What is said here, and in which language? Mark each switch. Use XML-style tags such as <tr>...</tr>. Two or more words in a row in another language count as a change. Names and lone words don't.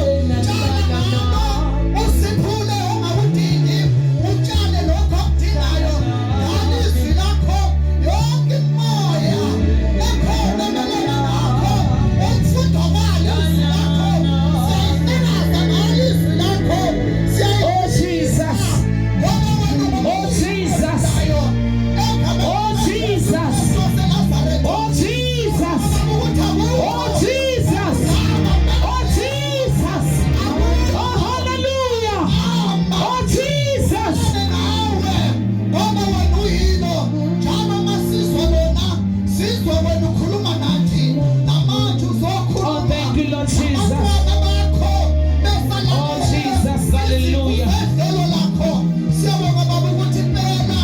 <zu>Tshala ngalo. Usiphule ongakudingi. Utshale lokho okudingayo. Ngani izwi lakho. Yonke imimoya ekhona emelene nakho. Ukufudumala izwi lakho. Siyayihlakaza ngalo izwi lakho.</zu> <en>Oh Jesus. Oh Jesus. Oh Jesus. Oh Jesus. Oh Jesus. Oh Jesus. Oh hallelujah. Oh Jesus.</en> <zu>Ngoba wena uyilo njalo masizwa lona sizwe wena ukhuluma nathi namanje Oh uzokhuluma.</zu> <en>thank you Lord Jesus.</en> <zu>Abantwana bakho besala</zu> <en>Oh Jesus. Hallelujah.</en> <zu>Idolo lakho siyabonga baba ukuthi impela</zu>